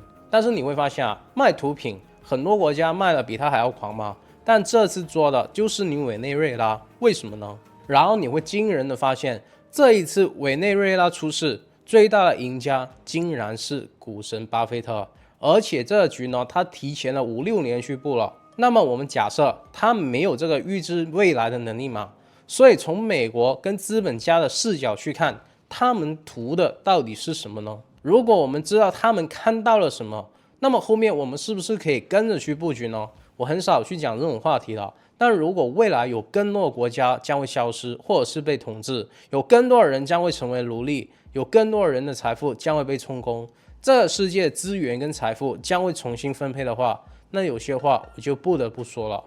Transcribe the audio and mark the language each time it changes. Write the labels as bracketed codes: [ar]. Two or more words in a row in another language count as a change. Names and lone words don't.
[zh] 但是你會發現賣毒品很多國家賣的比他還要狂嘛，但這次做的就是你委內瑞拉，為什麼呢？然後你會驚人的發現，這一次委內瑞拉出事，最大的贏家竟然是股神巴菲特，而且這個局呢，他提前了5-6年去布了。那麼我們假設他沒有這個預知未來的能力嘛，所以從美國跟資本家的視角去看， 他們圖的到底是什麼呢？如果我們知道他們看到了什麼，那麼後面我們是不是可以跟着去布局呢？我很少去講這種話題了。但如果未來有更多的國家將會消失，或者是被統治，有更多的人將會成為奴隸，有更多的人的財富將會被充公，這個世界資源跟財富將會重新分配的話，那有些話我就不得不說了。